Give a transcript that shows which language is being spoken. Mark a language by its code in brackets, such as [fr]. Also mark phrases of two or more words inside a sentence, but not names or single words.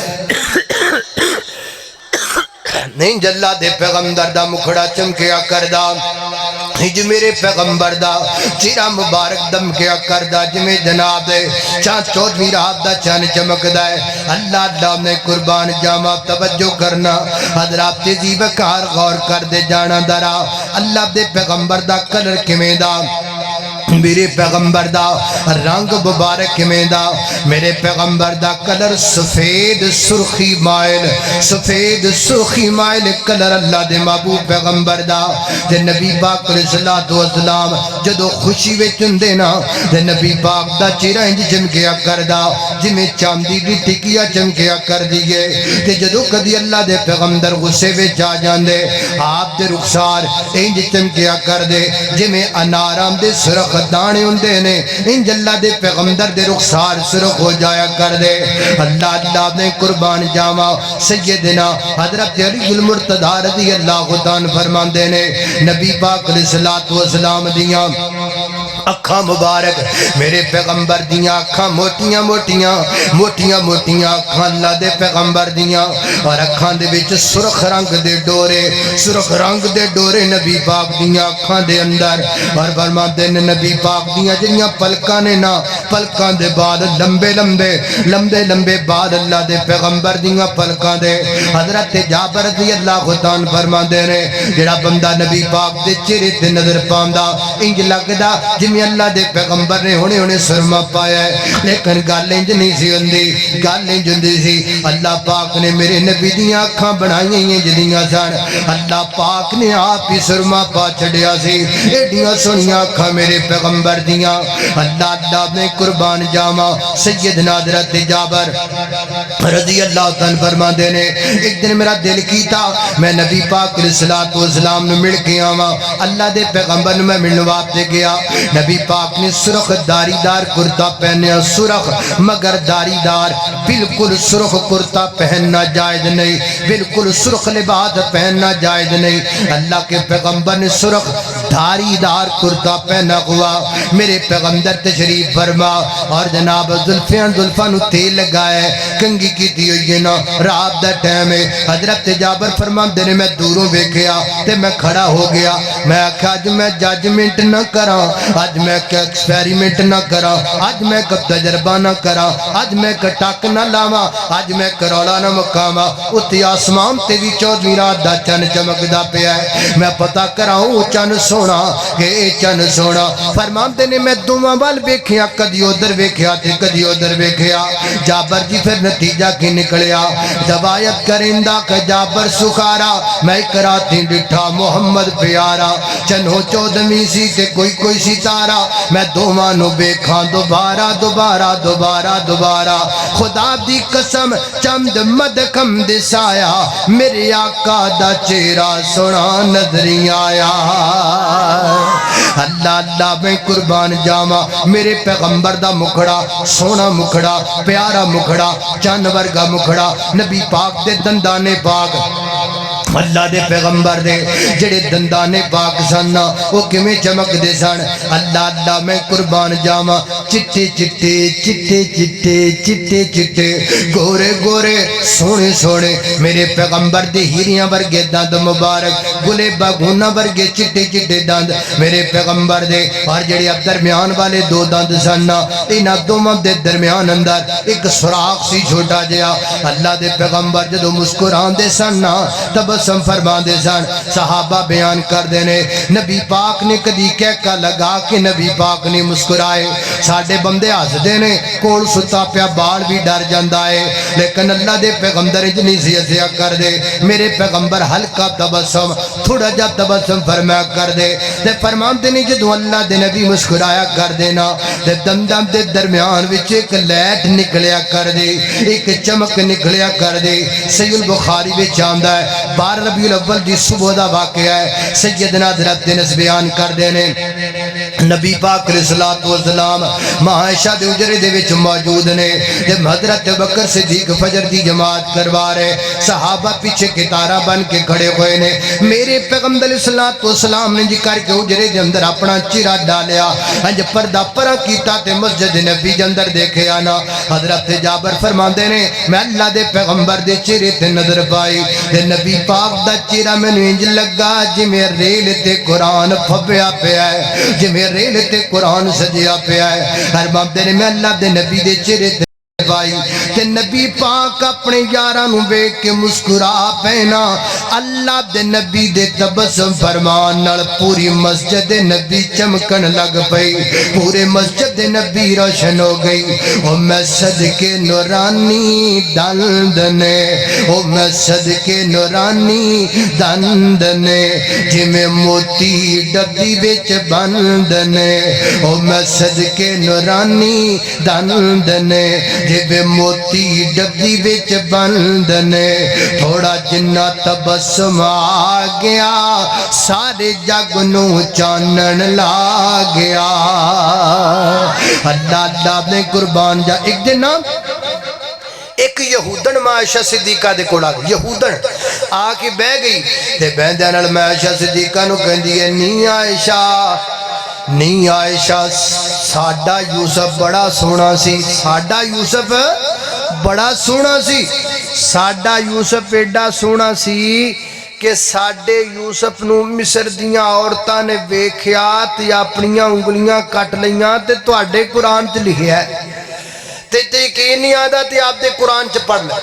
[pa] نہیں جلا دے پیغمبر دا مکھڑا چمکیا کردا ہج میرے پیغمبر دا چہرہ مبارک دم کیا کردا جویں جناب دے 14ویں رات دا چن چمکدا ہے اللہ نے قربان جاواں توجہ کرنا حضرات دی وقار غور کر دے جانا درا اللہ دے پیغمبر دا کلر کیویں دا میرے پیغمبر دا رنگ مبارک کیویں دا میرے پیغمبر دا کلر سفید سرخی مائل سفید سرخی مائل کلر اللہ دے محبوب پیغمبر دا تے نبی پاک [ar] علیہ السلام [pa] جدو خوشی وچ ہوندے نا تے نبی پاک دا چہرہ انج چمکیا کردا جویں چاندی دی ٹکیا چمکیا کر دیے تے جدو کدی اللہ دے پیغمبر غصے وچ آ جاندے آپ دے رخسار انج چمکیا کر دے جویں انارام دے سرخ دانے ہوندے نے انج اللہ دے پیغمبر دے رخسار سرخ ہو جایا کر دے اللہ نے قربان جاواں سیدنا حضرت علی المرتضی [ar] رضی اللہ عنہ [pa] فرماندے نے نبی پاک [ar] علیہ الصلوۃ والسلام [pa] دیاں اکھاں مبارک میرے پیغمبر دیاں اکھاں موٹیاں موٹیاں موٹیاں موٹیاں اکھاں اللہ دے پیغمبر دیاں اور اکھاں دے وچ سرخ رنگ دے ڈورے سرخ رنگ دے ڈورے نبی پاک دیاں اکھاں دے اندر اور فرماندے نے نبی پاک دیاں جڑیاں پلکاں نے نا پلکاں دے بال لمبے لمبے لمبے لمبے بال اللہ دے پیغمبر دیاں پلکاں دے حضرت جابر رضی [ar] اللہ عنہ [pa] فرماندے نے جڑا بندہ نبی پاک دے چہرے تے نظر پاندا انج لگدا جویں اللہ دے پیغمبر نے ہونے سرما پایا ہے لیکن گل انج نہیں سی ہوندی گل انج ہوندی سی اللہ پاک نے میرے نبی دیاں اکھاں بنائیاں جڑیاں سن اللہ پاک نے آپ ہی سرما پا چھڈیا سی ایڈیاں سونیاں اکھاں میرے پیغمبر دیاں اللہ میں قربان جاواں سیدنا حضرت جابر [ar] رضی اللہ تعالی [pa] فرماندے نے ایک دن میرا دل کیتا میں نبی پاک [ar] علیہ الصلوۃ والسلام [pa] نو مل کے آواں اللہ دے پیغمبر نو میں ملن واسطے گیا نبی پاک نے سرخ داری دار کرتا پہنیا سرخ مگر داری دار بالکل سرخ کرتا پہننا جائز نہیں بالکل سرخ لباس پہننا جائز نہیں اللہ کے پیغمبر نے سرخ داری دار کرتا پہنا ہوا میرے پیغمبر تشریف فرما اور جناب زلفاں نو تیل لگائے کنگھی کیتی ہوئی ہے نا رات دا ٹائم ہے حضرت جابر فرماندے نے میں دوروں ویکھیا تے میں کھڑا ہو گیا میں آکھا اج میں ججمنٹ نہ کراں اج میں ایکسپیریمنٹ نہ کراں اج میں تجربہ نہ کراں اج میں ٹک نہ لاواں اج میں کروڑا نہ مکاواں اُتے آسمان تے وی 14ویں رات دا چن چمکدا پیا ہے میں پتہ کراؤں چن سونا کہ اے چن سونا فرماندے نے میں دوواں وال ویکھیا کدی ادھر ویکھیا تے کدی ادھر ویکھیا جابر جی پھر نتیجہ کی نکلیا روایت کریندا کہ جابر سکھارا میں کراتی ڈٹھا محمد پیارا چنو 14ویں سی تے کوئی ستارہ میں دوواں نو ویکھاں دوبارہ دوبارہ دوبارہ دوبارہ خدا دی قسم چند مدکم دسایا میرے آقا دا چہرہ سونا نظری آیا اللہ میں قربان جاواں میرے پیغمبر دا مکھڑا سونا مکھڑا پیارا مکھڑا چن ورگا مکھڑا نبی پاک دے دندانے پاک اللہ دے پیغمبر دے جڑے دندانے پاک سن وہ کیویں چمک دے سن اللہ میں قربان جاواں چٹے چٹے چٹے چٹے چٹے چٹے گورے گورے سونے سونے میرے پیغمبر دے ہیریاں ورگے دند مبارک گلے باگونا ورگے چٹے چٹے دند میرے پیغمبر دے اور جڑے اب درمیان والے دو دند سن انہاں دوواں دے درمیان اندر ایک سوراخ سی چھوٹا جہا اللہ دے پیغمبر جدوں مسکراندے سن تبسم فرماندے سن صحابہ بیان کر دینے نبی پاک نے کدی کہکا لگا کہ نبی پاک نے مسکرائے ساڈے بندے ہس دینے کول ستا پیا بال بھی ڈر جاندا ہے لیکن اللہ دے پیغمبر اتنی سی ہسیا کر دے میرے پیغمبر ہلکا تبسم تھوڑا جا تبسم فرمایا کر دے تے فرماندے نے جدوں اللہ دے نبی مسکرایا کر دینا تے دنداں دے درمیان وچ ایک لائٹ نکلیا کر دے ایک چمک نکلیا کر دے صحیح البخاری وچ آندا ہے 12 ربیع الاول دی صبح دا واقعہ ہے سیدنا حضرت انس بیان کر دینے نبی پاک [ar] علیہ الصلوۃ والسلام [pa] ماں عائشہ دے اجرے دے وچ موجود نے تے حضرت بکر صدیق فجر دی جماعت کروا رہے صحابہ پیچھے کتارا بن کے کھڑے ہوئے نے میرے پیغمبر [ar] علیہ الصلوۃ والسلام [pa] نے جی کر کے اجرے دے اندر اپنا چہرہ ڈالیا انج پردہ پرا کیتا تے مسجد نبی دے اندر دیکھے آنا حضرت جابر فرماندے نے میں اللہ دے پیغمبر دے چہرے تے نظر پائی تے نبی پاک دا چہرہ مینوں انج لگا جویں ریل تے قرآن پھبیا پیا ہے جویں ریل تے قرآن سجیا پیا ہے فرماندے نے میں اللہ دے نبی دے چہرے تے بائی تے نبی پاک اپنے یاراں نو ویکھ کے مسکرا پینا اللہ دے نبی دے تبسم فرمان نال پوری مسجد نبی چمکن لگ پئی پورے مسجد نبی روشن ہو گئی او میں صدقے نورانی دند نے او میں صدقے نورانی دند نے جویں موتی ڈبی وچ بند نے او میں صدقے نورانی دند نے جویں موتی ڈبی وچ بند نے تھوڑا جنہ تبسم آ گیا سارے جگ نو چانن لا گیا اللہ نے قربان جا ایک دن ایک یہودن ماں عائشہ صدیقہ دے کول آ گئی یہودن آ کے بہ گئی تے بہندے نال ماں عائشہ صدیقہ نو کہندی ہے نی عائشہ نہیں عائشہ ساڈا یوسف بڑا سونا سی، ساڈا یوسف بڑا سونا سی، ساڈا یوسف ایڈا سونا سی کہ ساڈے یوسف نو مصر دیاں عورتاں نے ویکھیا تے اپنیاں انگلیاں کٹ لیاں تے تواڈے قرآن چ لکھیا ہے تے یقین نہیں آتا تے آپ دے قرآن چ پڑھ لے۔